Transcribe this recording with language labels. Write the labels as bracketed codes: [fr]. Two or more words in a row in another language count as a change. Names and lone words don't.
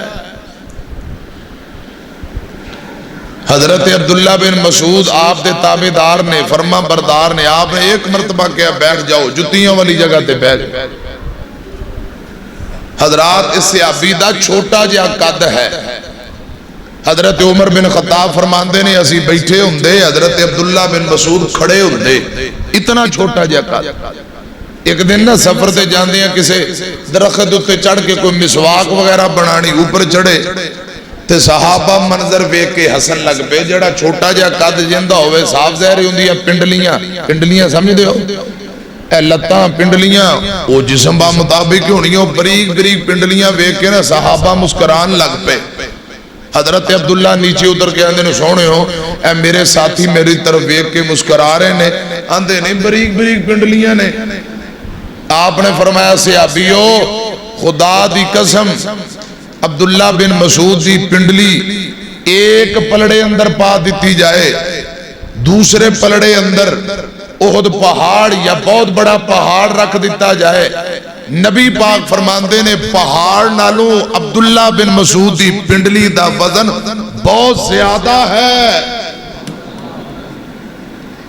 [pa] حضرت عبداللہ بن مسعود آپ دے تابعدار نے، فرما بردار نے، آپ نے ایک مرتبہ کیا بیٹھ جاؤ، جتیاں والی جگہ تے بیٹھ۔ حضرات اس صحابی دا چھوٹا جہا قد ہے۔ حضرت عمر بن خطاب فرماندے نے اسی بیٹھے ہوندے، حضرت عبداللہ بن مسعود کھڑے ہوندے، اتنا چھوٹا جہا قد۔ ایک دن نا سفر تے جاندے ہیں کسے درخت اتے چڑھ کے کوئی مسواک وغیرہ بنانی، اوپر چڑھے تے صحابہ منظر ویکھ کے ہسن لگ پے۔ جڑا چھوٹا جہا قد جندا ہوئے صاف ظاہر ہوندی ہے پنڈلیاں سمجھ دے ہو، اے لتاں پنڈلیاں او جسم با مطابق ہونی ہو، بریک بریک پنڈلیاں ویکھ کے نا صحابہ مسکران لگ پے۔ حضرت عبداللہ نیچے اتر کے آندے نے سونے ہو اے میرے ساتھی میری طرف ویکھ کے مسکرا رہے نے، آندے نے بریک بریک پنڈلیاں نے۔ آپ نے فرمایا صحابیو خدا دی قسم عبداللہ بن مسعود دی پنڈلی ایک پلڑے اندر پا دیتی جائے، دوسرے پلڑے اندر احد پہاڑ یا بہت بڑا پہاڑ رکھ دیتا جائے، نبی پاک فرماندے نے پہاڑ نالوں عبداللہ بن مسعود دی پنڈلی دا وزن بہت زیادہ ہے۔